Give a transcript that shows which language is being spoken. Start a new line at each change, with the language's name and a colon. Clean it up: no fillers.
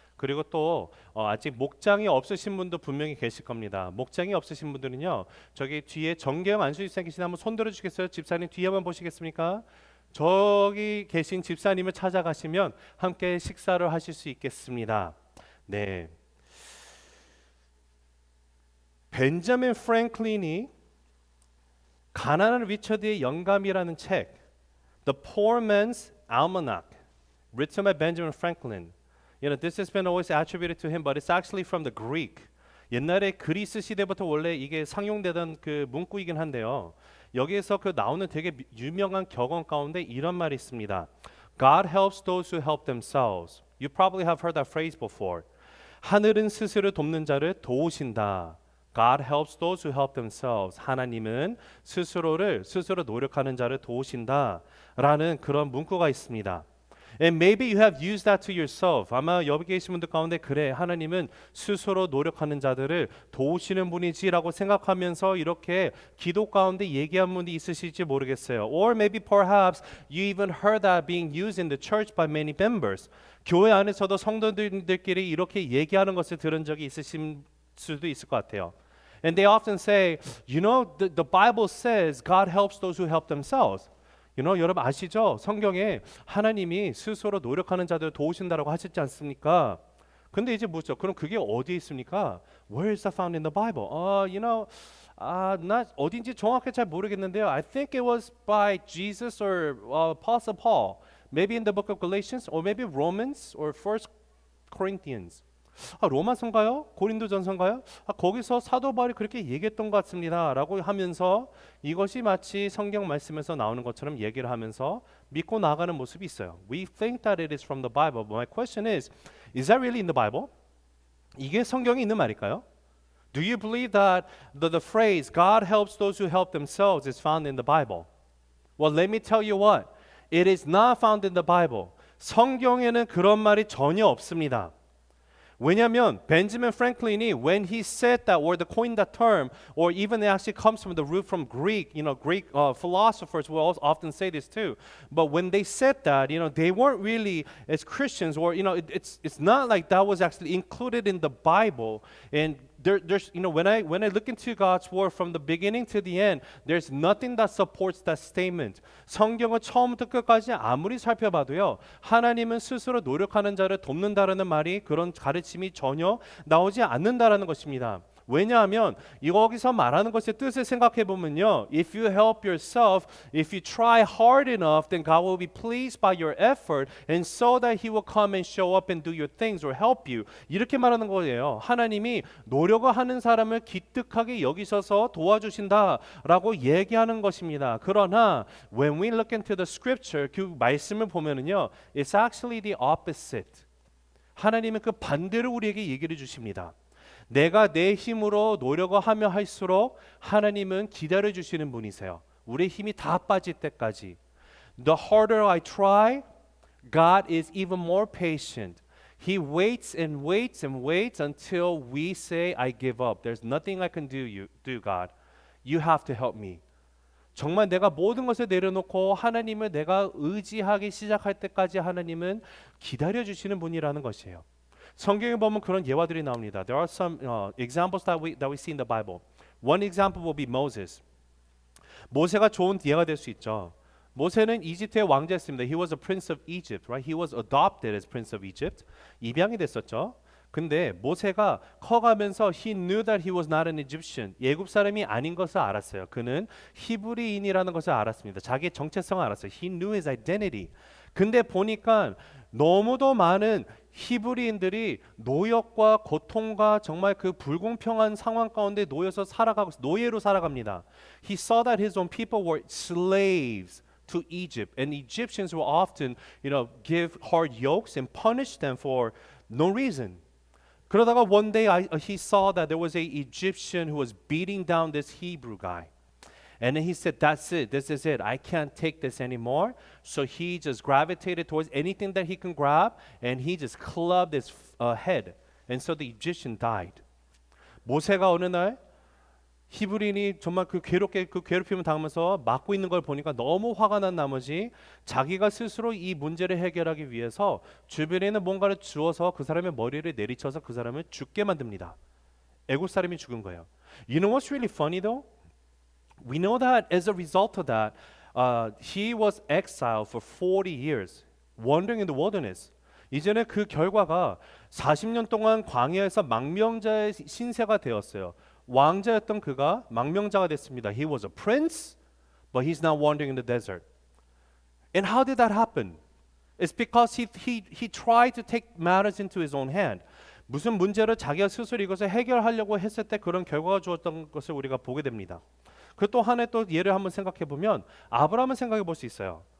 Korean: 그리고 또 아직 목장이 없으신 분도 분명히 계실 겁니다. 목장이 없으신 분들은요, 저기 뒤에 정계영 안수집사 계시나 한번 손 들어주시겠어요? 집사님 뒤에 한번 보시겠습니까? 저기 계신 집사님을 찾아가시면 함께 식사를 하실 수 있겠습니다. 네, 벤자민 프랭클린이 가난한 리처드의 영감이라는 책,
English: The Poor Man's Almanac, written by Benjamin Franklin. You know, this has been always attributed to him, but it's actually from the Greek.
Korean: 옛날에 그리스 시대부터 원래 이게 상용되던 그 문구이긴 한데요. 여기에서 그 나오는 되게 유명한 격언 가운데 이런 말이 있습니다.
English: God helps those who help themselves. You probably have heard that phrase before.
Korean: 하늘은 스스로 돕는 자를 도우신다.
English: God helps those who help themselves.
Korean: 하나님은 스스로 노력하는 자를 도우신다라는 그런 문구가 있습니다.
English: And maybe you have used that to yourself.
Korean: 아마 여기 계신 분들 가운데 그래 하나님은 스스로 노력하는 자들을 도우시는 분이지라고 생각하면서 이렇게 기도 가운데 얘기한 분이 있으실지 모르겠어요.
English: Or maybe perhaps you even heard that being used in the church by many members.
Korean: 교회 안에서도 성도들끼리 이렇게 얘기하는 것을 들은 적이 있으신 수도 있을 것 같아요.
English: And they often say, you know, the Bible says God helps those who help themselves. You know,
Korean: 여러분 아시죠? 성경에 하나님이 스스로 노력하는 자들 도우신다라고 하셨지 않습니까? 근데 이제 묻죠. 그럼 그게 어디에 있습니까?
English: Where is that found in the Bible? You know,
Korean: 나 어딘지 정확히 잘 모르겠는데요.
English: I think it was by Jesus or Apostle Paul. Maybe in the book of Galatians or maybe Romans or First Corinthians.
Korean: 로마서인가요? 고린도전서인가요? 거기서 사도 바울이 그렇게 얘기했던 것 같습니다 라고 하면서 이것이 마치 성경 말씀에서 나오는 것처럼 얘기를 하면서 믿고 나가는 모습이 있어요.
English: We think that it is from the Bible. But my question is that really in the Bible?
Korean: 이게 성경에 있는 말일까요?
English: Do you believe that the phrase God helps those who help themselves is found in the Bible? Well, let me tell you what. It is not found in the Bible.
Korean: 성경에는 그런 말이 전혀 없습니다. 왜냐하면 벤자민 프랭클린이
English: when he said that or coined that term or even it actually comes from the root from Greek, you know, Greek philosophers will also often say this too. But when they said that, you know, they weren't really as Christians or you know, it's not like that was actually included in the Bible. And there's you know when I look into God's word from the beginning to the end, there's nothing that supports that statement.
Korean: 성경을 처음부터 끝까지 아무리 살펴봐도요, 하나님은 스스로 노력하는 자를 돕는다라는 말이 그런 가르침이 전혀 나오지 않는다라는 것입니다. 왜냐하면 여기서 말하는 것의 뜻을 생각해 보면요,
English: if you help yourself, if you try hard enough, then God will be pleased by your effort, and so that He will come and show up and do your things or help you.
Korean: 이렇게 말하는 거예요. 하나님이 노력을 하는 사람을 기특하게 여기셔서 도와주신다라고 얘기하는 것입니다. 그러나
English: when we look into the scripture,
Korean: 그 말씀을 보면은요,
English: it's actually the opposite.
Korean: 하나님은 그 반대로 우리에게 얘기를 주십니다. 내가 내 힘으로 노력을 하며 할수록 하나님은 기다려 주시는 분이세요. 우리의 힘이 다 빠질 때까지.
English: The harder I try, God is even more patient. He waits and waits and waits until we say, I give up. There's nothing I can do, God. You have to help me.
Korean: 정말 내가 모든 것을 내려놓고 하나님을 내가 의지하기 시작할 때까지 하나님은 기다려 주시는 분이라는 것이에요. 성경에 보면 그런 예화들이 나옵니다.
English: There are some examples that we see in the Bible. One example will be Moses.
Korean: 모세가 좋은 예가 될 수 있죠. 모세는 이집트의 왕자였습니다.
English: He was a prince of Egypt, right? He was adopted as prince of Egypt.
Korean: 입양이 됐었죠. 근데 모세가 커가면서
English: he knew that he was not an Egyptian.
Korean: 애굽 사람이 아닌 것을 알았어요. 그는 히브리인이라는 것을 알았습니다. 자기의 정체성을 알았어요.
English: He knew his identity.
Korean: 근데 보니까 너무도 많은 히브리인들이 노역과 고통과 정말 그 불공평한 상황 가운데 놓여서 살아가고 노예로 살아갑니다.
English: He saw that his own people were slaves to Egypt, and Egyptians will often, you know, give hard yokes and punish them for no reason.
Korean: 그러다가
English: one day he saw that there was a Egyptian who was beating down this Hebrew guy. And then he said, that's it, this is it. I can't take this anymore. So he just gravitated towards anything that he can grab and he just clubbed his head. And so the Egyptian died.
Korean: 모세가 어느 날 히브리인이 정말 그 괴롭게 그 괴롭힘을 당하면서 맞고 있는 걸 보니까 너무 화가 난 나머지 자기가 스스로 이 문제를 해결하기 위해서 주변에 있는 뭔가를 주어서 그 사람의 머리를 내리쳐서 그 사람을 죽게 만듭니다. 애국 사람이 죽은 거예요.
English: You know what's really funny though? We know that as a result of that, he was exiled for 40 years, wandering in the wilderness.
Korean: 이제는 그 결과가 40년 동안 광야에서 망명자의 신세가 되었어요. 왕자였던 그가 망명자가 됐습니다.
English: He was a prince, but he's now wandering in the desert. And how did that happen? It's because he tried to take matters into his own hand.
Korean: 무슨 문제를 자기가 스스로 이것을 해결하려고 했을 때 그런 결과가 주었던 것을 우리가 보게 됩니다. 그 또 하나의 또 예를 한번 생각해 보면 아브라함을 생각해 볼 수 있어요.